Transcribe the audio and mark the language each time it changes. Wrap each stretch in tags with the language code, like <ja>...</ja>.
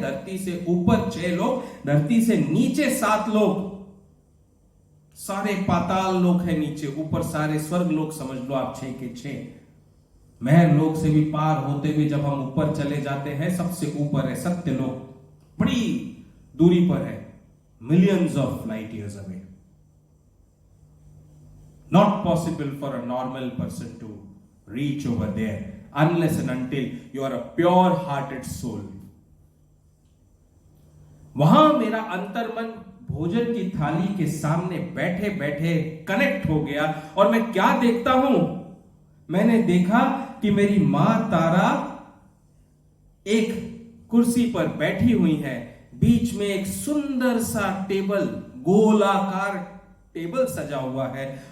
<hi>धरती से ऊपर 6 लोक, धरती से नीचे 7 लोक, सारे पाताल लोक है नीचे, ऊपर सारे स्वर्ग लोक समझ लो आप, 6 के 6। महर लोक से भी पार होते हुए जब हम ऊपर चले जाते हैं, सबसे ऊपर है सत्य लोक, बड़ी दूरी पर है,</hi> <en>millions of light years away. Not possible for a normal person to reach over there unless and until you are a pure hearted soul.</en> <hi>वहां मेरा अंतर्मन भोजन की थाली के सामने बैठे बैठे कनेक्ट हो गया, और मैं क्या देखता हूं? मैंने देखा कि मेरी मां तारा एक कुर्सी पर बैठी हुई है, बीच में एक सुंदर सा टेबल, गोलाकार टेबल सजा हुआ है।</hi>